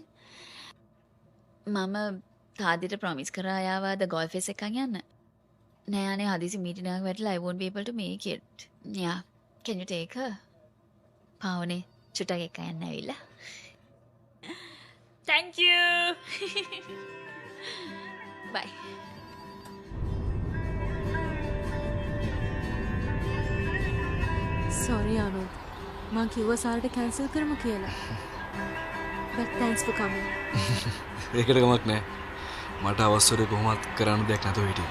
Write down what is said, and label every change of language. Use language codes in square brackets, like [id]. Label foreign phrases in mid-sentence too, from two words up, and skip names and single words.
[si] මම තාදිට ප්‍රොමිස් කරා ආව ද ගෝල්ෆ් ෆේස් එකක් යන්න. නෑ අනේ හදිසි මීටින් එකක් වැටලා [en] I won't be able to make it. [si] Yeah. [en] Can you take her? [si] පාවනේ චුට්ටක් එක්ක යන්න ඇවිල්ලා. [en] Thank you. Bye. Sorry Anuj. [si] මං කිව්වා සාරට කැන්සල් කරමු කියලා. [en] But thanks for coming. [si] ඒකට කමක් නැහැ. මට අවශ්‍යද කොහොමත් කරන්න දෙයක් නැතුව හිටියේ.